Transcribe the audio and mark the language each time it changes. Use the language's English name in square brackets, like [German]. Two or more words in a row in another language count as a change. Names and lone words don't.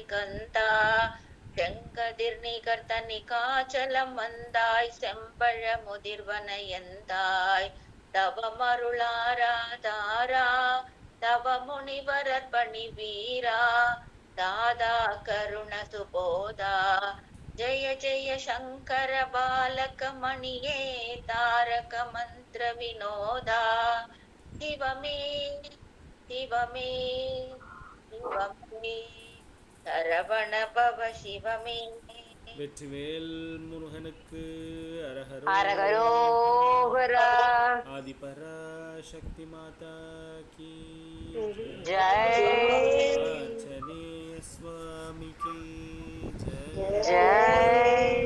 [Tamil] கந்தா செங்கதிர் நிகர்த்தனி காச்சலம் வந்தாய் செம்பழ முதிர்வன எந்தாய் தவமருளாராதாரா தவ முனிவரர் பணி வீரா தாதா கருண சுபோதா ஜெய ஜெய சங்கர பாலக மணியே தாரக மந்திர விநோதா சிவமே சிவமே சிவமே சரவண பவ சிவமே. வெற்றிவேல் முருகனுக்கு அரகரோகரா. ஆதிபரா சக்தி மாதா கி ஜெய். ஆஞ்சநேய சுவாமி கி ஜெய்.